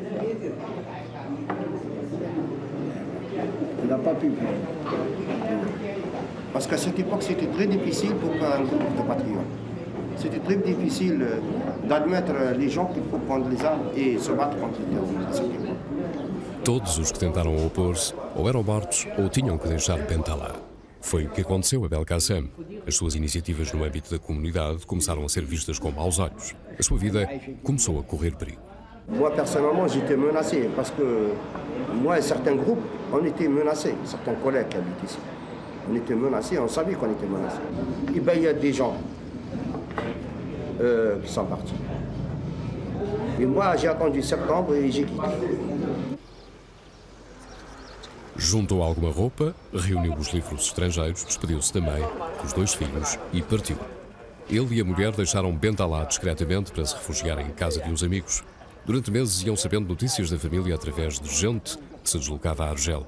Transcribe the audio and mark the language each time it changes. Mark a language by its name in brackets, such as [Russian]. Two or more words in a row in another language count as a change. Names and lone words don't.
[French] Il n'a pas pu faire. Parce qu'à cette époque, c'était très difficile pour un groupe de patriotes. C'était très difficile d'admettre les gens qui peuvent prendre les armes et se battre contre les terroristes à cette époque. [Portuguese] Todos os que tentaram opor-se ou eram mortos ou tinham que deixar Bentalá. Foi o que aconteceu a Belkacem. As suas iniciativas no âmbito da comunidade começaram a ser vistas com maus olhos. A sua vida começou a correr perigo. [French] Moi, personnellement, j'étais menacé parce que moi et certains groupes, on était menacés. Certains collègues qui habitent ici. On était menacés, on savait qu'on était menacés. Et bien, il y a des gens qui sont partis. Et moi, j'ai attendu septembre et j'ai quitté. [Portuguese] Juntou alguma roupa, reuniu os livros estrangeiros, despediu-se também dos 2 filhos e partiu. Ele e a mulher deixaram Bentalá discretamente para se refugiarem em casa de uns amigos. Durante meses iam sabendo notícias da família através de gente que se deslocava a Argel.